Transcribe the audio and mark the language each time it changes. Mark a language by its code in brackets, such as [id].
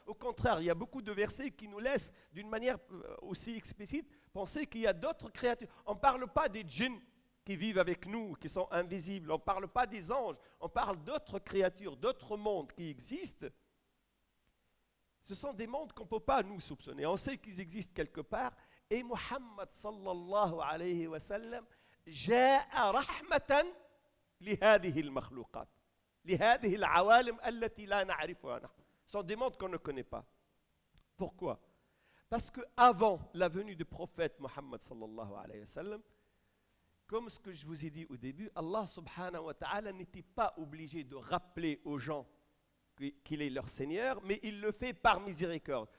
[fr] Au contraire, il y a beaucoup de versets qui nous laissent, d'une manière aussi explicite, penser qu'il y a d'autres créatures. On ne parle pas des djinns qui vivent avec nous, qui sont invisibles. On ne parle pas des anges. On parle d'autres créatures, d'autres mondes qui existent. Ce sont des mondes qu'on ne peut pas nous soupçonner. On sait qu'ils existent quelque part. [ar] Et Muhammad sallallahu alayhi wa sallam جاء رحمة لهذه المخلوقات لهذه العوالم التي لا نعرفها نحن. [fr] Ce sont des mondes qu'on ne connaît pas. Pourquoi? Parce qu'avant la venue du prophète Muhammad sallallahu alayhi wa sallam, comme ce que je vous ai dit au début, Allah subhanahu wa ta'ala n'était pas obligé de rappeler aux gens qu'il est leur Seigneur, mais il le fait par miséricorde.